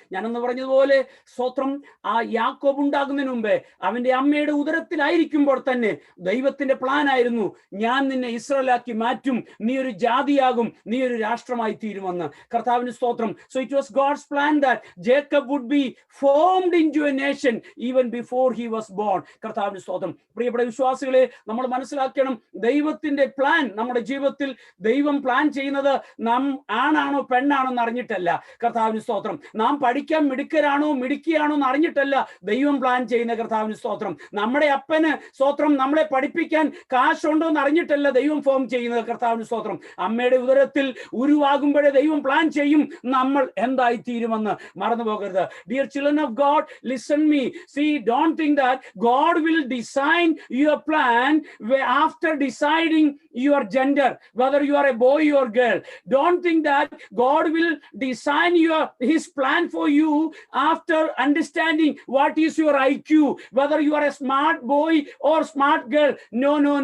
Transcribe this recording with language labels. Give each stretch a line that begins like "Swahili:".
Malayalam: ഞാനെന്ന് പറഞ്ഞതുപോലെ സ്തോത്രം, ആ യാക്കോബ് ഉണ്ടാകുന്നതിന് മുമ്പേ അവന്റെ അമ്മയുടെ ഉദരത്തിലായിരിക്കുമ്പോൾ തന്നെ ദൈവത്തിന്റെ പ്ലാൻ ആയിരുന്നു, ഞാൻ നിന്നെ ഇസ്രായേലാക്കി മാറ്റും, നീ ഒരു ജാതിയാകും, നീ ഒരു രാഷ്ട്രമായി തീരുമെന്ന്. കർത്താവിന് സ്തോത്രം.
English: So it was God's plan that Jacob would be formed into a nation even before he was born.
Malayalam: കർത്താവിന് സ്തോത്രം. പ്രിയപ്പെട്ട വിശ്വാസികളെ, നമ്മൾ മനസ്സിലാക്കണം, ദൈവത്തിന്റെ പ്ലാൻ നമ്മുടെ ജീവിതത്തിൽ ദൈവം പ്ലാൻ ചെയ്യുന്നത് നാം ആണാണോ പെണ്ണാണോ എന്ന് അറിഞ്ഞിട്ടല്ല. കർത്താവിന് സ്തോത്രം. നാം പഠിക്കാൻ മിടുക്കരാണോ മിടുക്കിയാണോ എന്ന് അറിഞ്ഞിട്ടല്ല ദൈവം പ്ലാൻ ചെയ്യുന്ന. കർത്താവിന് സ്തോത്രം. നമ്മുടെ അപ്പന് സ്തോത്രം നമ്മളെ പഠിപ്പിക്കാൻ കാശുണ്ടോ എന്ന് അറിഞ്ഞിട്ടല്ല ദൈവം ഫോം ചെയ്യുന്നത്. കർത്താവിന് സ്തോത്രം. അമ്മയുടെ ഉദരത്തിൽ ഉരുവാകുമ്പോഴേ ദൈവം പ്ലാൻ ചെയ്യും നമ്മൾ എന്തായി തീരുമെന്ന്. മറന്നു പോകരുത്.
English: Dear children of God, listen me. See, don't think that God will design your plan after deciding your gender, whether you are a boy or girl. Don't think that God will design his plan for you after understanding what is your IQ, whether you are a smart boy or smart girl. No.